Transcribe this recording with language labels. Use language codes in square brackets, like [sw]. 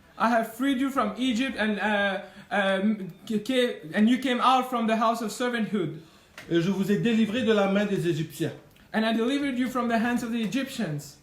[en] I have freed you from Egypt and you came out from the house of servanthood. [fr] Et je vous ai délivré de la main des Égyptiens [en] And I delivered you from the hands of the Egyptians